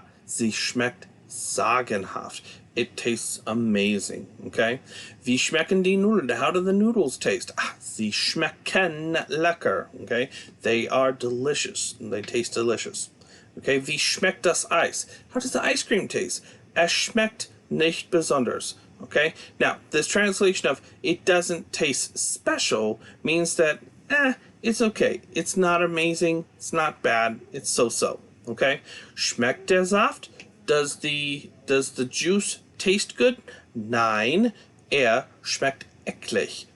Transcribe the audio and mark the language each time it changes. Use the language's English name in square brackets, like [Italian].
[German] Sie schmeckt sagenhaft. [English] It tastes amazing. [German] Okay, wie schmecken die Nudeln? [English] How do the noodles taste? [German] Sie schmecken lecker. [English] Okay, they are delicious. They taste delicious. [German] Okay, wie schmeckt das Eis? [English] How does the ice cream taste? [German] Es schmeckt nicht besonders. [English] Okay, now this translation of it doesn't taste special means that it's okay. It's not amazing. It's not bad. It's so-so. Okay, [German] schmeckt der Saft? [English] Does the juice taste good? [German] Nein, schmeckt eklig.